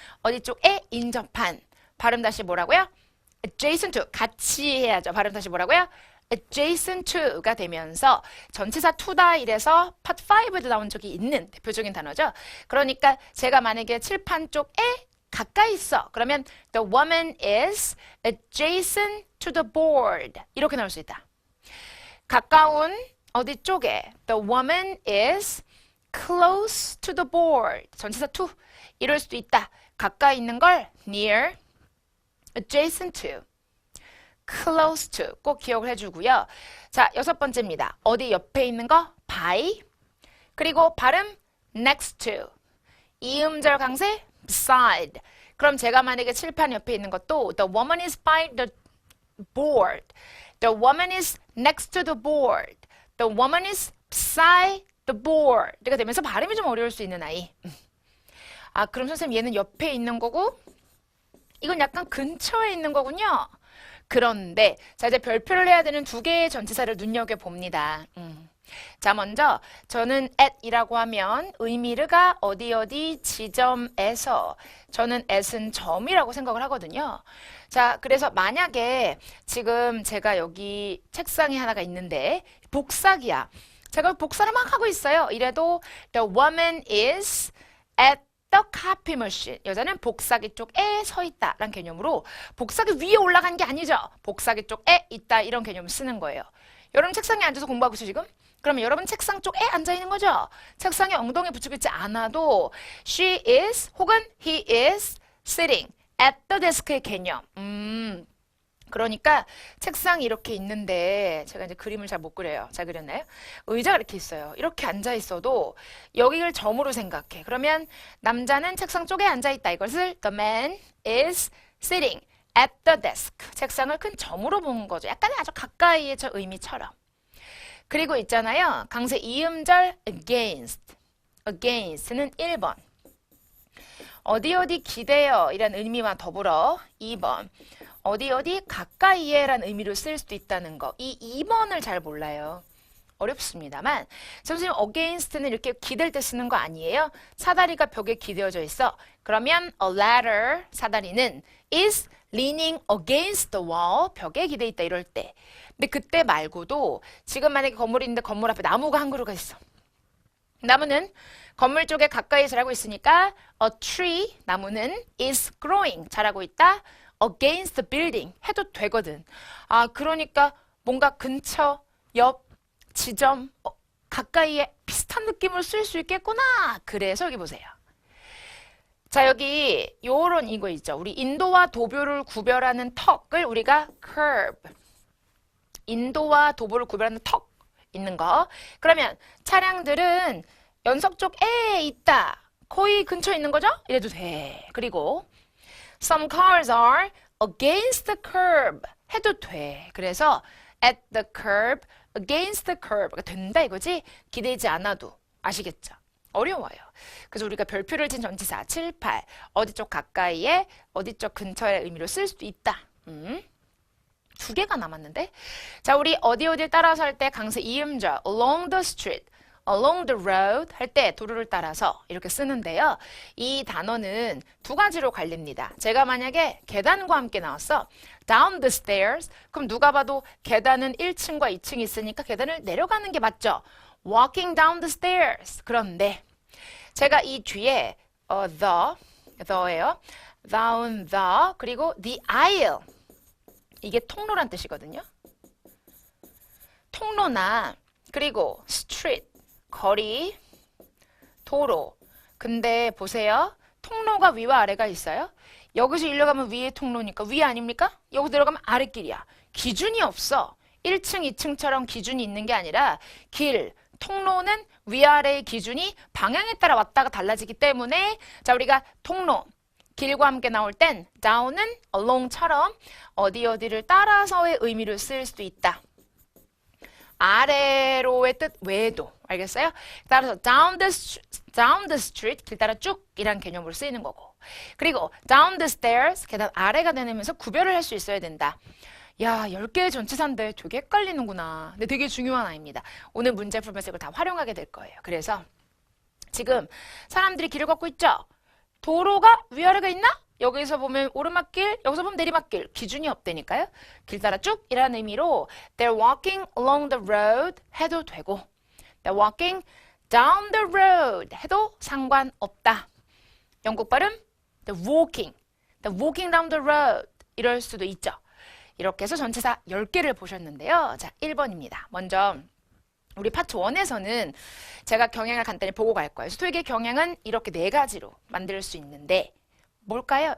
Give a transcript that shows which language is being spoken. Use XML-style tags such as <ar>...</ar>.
<ko>어디 쪽에 인접한. 발음 다시 뭐라고요? adjacent to. 같이 해야죠. 발음 다시 뭐라고요? adjacent to가 되면서 전치사 to다 이래서 part 5에도 나온 적이 있는 대표적인 단어죠. 그러니까 제가 만약에 칠판 쪽에 가까이 있어. 그러면</ko> <en>the woman is adjacent to the board.</en> <ko>이렇게 나올 수 있다. 가까운 어디 쪽에</ko> <en>the woman is close to the board.</en> <ko>전치사 to. 이럴 수도 있다. 가까이 있는 걸 near, adjacent to, close to 꼭 기억을 해주고요. 자, 여섯 번째입니다. 어디 옆에 있는 거 by. 그리고 발음 next to. 이음절 강세 beside. 그럼 제가 만약에 칠판 옆에 있는 것도</ko> <en>the woman is by the board. The woman is next to the board. The woman is beside the board.</en> <ko>이렇게 되면서 발음이 좀 어려울 수 있는 아이. 아, 그럼 선생님 얘는 옆에 있는 거고 이건 약간 근처에 있는 거군요. 그런데 자 이제 별표를 해야 되는 두 개의 전치사를 눈여겨봅니다. 자, 먼저 저는 at이라고 하면 의미가 어디 지점에서, 저는 at은 점이라고 생각을 하거든요. 자, 그래서 만약에 지금 제가 여기 책상이 하나가 있는데 복사기야. 제가 복사를 막 하고 있어요. 이래도</ko> <en>the woman is at the copy machine.</en> <ko>여자는 복사기 쪽에 서 있다 라는 개념으로 복사기 위에 올라간 게 아니죠. 복사기 쪽에 있다 이런 개념을 쓰는 거예요. 여러분 책상에 앉아서 공부하고 있어요 지금? 그러면 여러분 책상 쪽에 앉아 있는 거죠. 책상에 엉덩이 붙이고 있지 않아도</ko> <en>she is</en> <ko>혹은</ko> <en>he is sitting at the desk</en> <ko>의 개념. 그러니까 책상이 이렇게 있는데 제가 이제 그림을 잘 못 그려요. 잘 그렸나요? 의자가 이렇게 있어요. 이렇게 앉아 있어도 여기를 점으로 생각해. 그러면 남자는 책상 쪽에 앉아 있다. 이것을</ko> <en>the man is sitting at the desk.</en> <ko>책상을 큰 점으로 본 거죠. 약간 아주 가까이의 저 의미처럼. 그리고 있잖아요. 강세 이음절 against. against는 1번. 어디 기대어 이란 의미와 더불어 2번. 어디 가까이에 라는 의미로 쓸 수도 있다는 거. 이 2번을 잘 몰라요. 어렵습니다만 선생님 against는 이렇게 기댈 때 쓰는 거 아니에요? 사다리가 벽에 기대어져 있어. 그러면 a ladder, 사다리는</ko> <en>is leaning against the wall,</en> <ko>벽에 기대 있다 이럴 때. 근데 그때 말고도 지금 만약에 건물이 있는데 건물 앞에 나무가 한 그루가 있어. 나무는 건물 쪽에 가까이 자라고 있으니까 a tree, 나무는</ko> <en>is growing,</en> <ko>자라고 있다.</ko> <en>against the building</en> <ko>해도 되거든. 아, 그러니까 뭔가 근처, 옆, 지점, 가까이에 비슷한 느낌으로 쓸 수 있겠구나. 그래서 여기 보세요. 자, 여기 요런 이거 있죠. 우리 인도와 도보를 구별하는 턱을 우리가 curb. 인도와 도보를 구별하는 턱 있는 거. 그러면 차량들은 연석 쪽에 있다. 거의 근처에 있는 거죠? 이래도 돼. 그리고</ko> <en>some cars are against the curb</en> <ko>해도 돼. 그래서</ko> <en>at the curb, against the curb</en> <ko>된다 이거지? 기대지 않아도. 아시겠죠? 어려워요. 그래서 우리가 별표를 친 전치사 7, 8 어디 쪽 가까이에 어디 쪽 근처의 의미로 쓸 수도 있다. 두 개가 남았는데 자, 우리 어디를 따라서 할 때 강세 이음절</ko> <en>along the street, along the road</en> <ko>할 때 도로를 따라서 이렇게 쓰는데요. 이 단어는 두 가지로 갈립니다. 제가 만약에 계단과 함께 나왔어.</ko> <en>down the stairs.</en> <ko>그럼 누가 봐도 계단은 1층과 2층이 있으니까 계단을 내려가는 게 맞죠.</ko> <en>walking down the stairs.</en> <ko>그런데 제가 이 뒤에 the예요.</ko> <en>down the</en> <ko>그리고</ko> <en>the aisle.</en> <ko>이게 통로란 뜻이거든요. 통로나 그리고 street, 거리, 도로. 근데 보세요. 통로가 위와 아래가 있어요. 여기서 일로 가면 위에 통로니까 위 아닙니까? 여기 들어가면 아래길이야. 기준이 없어. 1층, 2층처럼 기준이 있는 게 아니라 길, 통로는 위아래의 기준이 방향에 따라 왔다가 달라지기 때문에 자, 우리가 통로, 길과 함께 나올 땐 down은 along처럼 어디를 따라서의 의미를 쓸 수도 있다. 아래로의 뜻 외에도. 알겠어요? 따라서</ko> <en>down the street,</en> <ko>길 따라 쭉 이란 개념으로 쓰이는 거고. 그리고</ko> <en>down the stairs,</en> <ko>계단 아래가 되면서 구별을 할 수 있어야 된다. 야, 10개의 전치사인데 되게 헷갈리는구나. 근데 되게 중요한 아이입니다. 오늘 문제 풀면서 이걸 다 활용하게 될 거예요. 그래서 지금 사람들이 길을 걷고 있죠? 도로가 위아래가 있나? 여기서 보면 오르막길, 여기서 보면 내리막길. 기준이 없다니까요. 길 따라 쭉 이라는 의미로</ko> <en>they're walking along the road</en> <ko>해도 되고</ko> <en>they're walking down the road</en> <ko>해도 상관없다. 영국 발음</ko> <en>they're walking down the road</en> <ko>이럴 수도 있죠. 이렇게 해서 전치사 10개를 보셨는데요. 자, 1번입니다. 먼저 우리 파트 1에서는 제가 경향을 간단히 보고 갈 거예요. 토익의 경향은 이렇게 4가지로 만들 수 있는데 뭘까요?</ko>